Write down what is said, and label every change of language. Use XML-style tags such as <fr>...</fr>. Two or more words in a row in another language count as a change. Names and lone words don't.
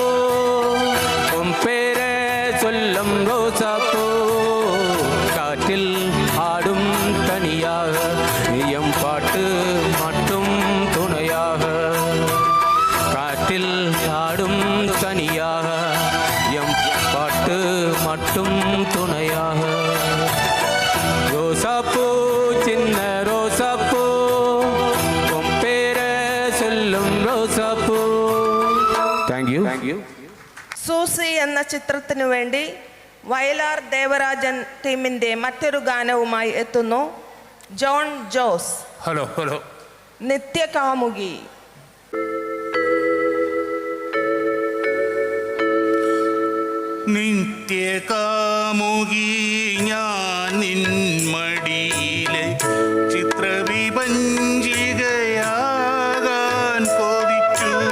<ta>உன் பேரே சொல்லும் ரோசாப்பூ காற்றில் ஆடும் தனியாக எம் பாட்டு மட்டும் துணையாக காற்றில் ஆடும் தனியாக எம் பாட்டு மட்டும் துணையாக ரோசாப்பூ சின்ன ரோசாப்பூ உன் பேரை சொல்லும் ரோസാപ്പൂ.</ta> <en>Thank you.</en> <ml>സൂസി എന്ന ചിത്രത്തിനു വേണ്ടി വയലാർ ദേവരാജൻ ടീമിൻ്റെ മറ്റൊരു ഗാനവുമായി എത്തുന്നു ജോൺ ജോസ്. ഹലോ നിത്യകാമുകി. നിത്യകാമുകി ഞാൻ നിൻമടിയിലെ ചിത്രവിഭഞ്ജികയാകാൻ കൊതിച്ചു</ml>